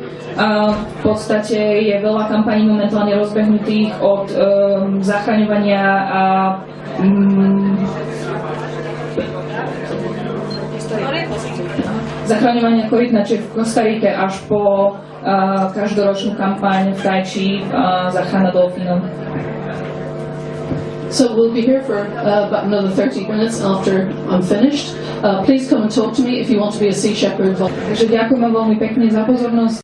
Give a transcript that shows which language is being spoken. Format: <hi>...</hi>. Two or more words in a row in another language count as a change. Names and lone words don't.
<sk>V podstate je veľa kampaní momentálne rozbehnutých od zachraňovania a zachraňovania korytnačiek v Kostarike až po každoročnú kampaň v Tajči záchrana delfínov.</sk> <en>So we'll be here for about another 30 minutes after I'm finished. Please come and talk to me if you want to be a Sea Shepherd.</en> <sk>Takže ďakujem veľmi pekne za pozornosť.</sk>